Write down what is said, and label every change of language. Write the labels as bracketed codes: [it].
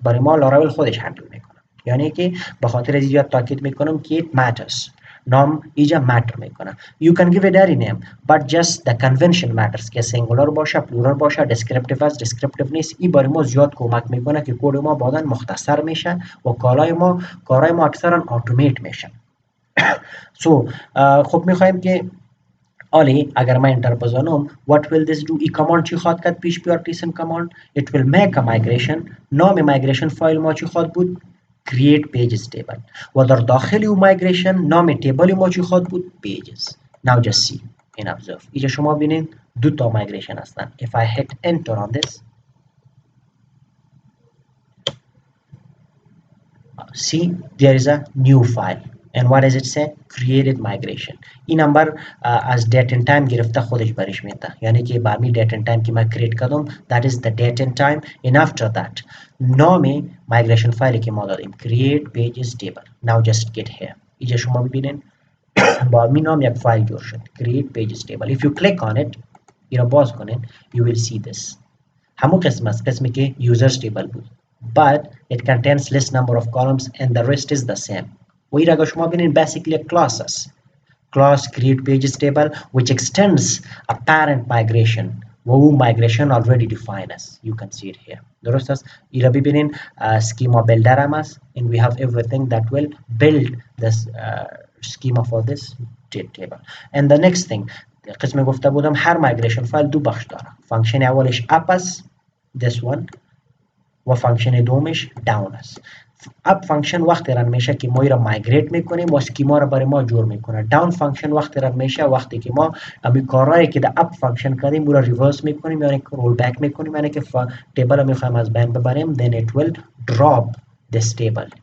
[fa] برای ما لاراول خودش هندل میکنه. یعنی که به خاطر از اینجا تاکید میکنم که [en] it matters. [fa] نام اینجا ماتر میکنه. [en] You can give it any name but just the convention matters [fa] که سینگولار باشه پلورال باشه [en] descriptive است descriptive نیست. [fa] این برای ما زیاد کمک میکنه که کد ما بعداً مختصر میشه و کارهای ما اکثرا اتومات میشه. خب میخوایم که آلی اگر من انتر بزنم [en] what will this do [fa] ای کاماند چی خواد کرد پیش بیار ریسن کاماند [en] it will make a migration. [fa] نام migration فایل ما چی خواد بود create pages table و در داخل او migration نام تیبل ما چی خواد بود pages. [en] now just see and observe [fa] اینجا شما ببینید دو تا migration هستن. [en] if I hit enter on this see there is a new file and what does it say created migration. [fa] این نمبر از date and time گرفته خودش برش میده یعنی که با می date and time که من create کردم [en] that is the date and time and after that [fa] نام migration فایلی که ما دادیم create pages table. [en] now just get here [fa] اینجا شما ببینید با می نام یک فایل جور شد create pages table. [en] if you click on it [fa] این را باز کنید [en] you will see this [fa] همون قسم است قسمی که users table بود [en] but it contains less number of columns and the rest is the same. [fa] و این را اگر شما ببینید [en] basically a class است class create pages table which extends a parent migration و او migration already defined as you can see it here. [fa] درست است این را ببینید [en] schema builder هم است and we have everything that will build this schema for this table. and the next thing [fa] قسم گفته بودم هر migration فایل دو بخش داره. فانکشن اولش up است [en] this one [fa] و فانکشن دومش down است. اپ فانکشن وقتی رن میشه که ما را مایگریت میکنیم و اسکیما را برای ما جور میکنه. داون فانکشن وقتی رن میشه وقتی که ما همین کارهایی که در اپ فانکشن کردیم او را ریورس میکنیم یعنی رول بک میکنیم یعنی که تیبل را میخوایم از بین ببریم [en] then it will drop this table.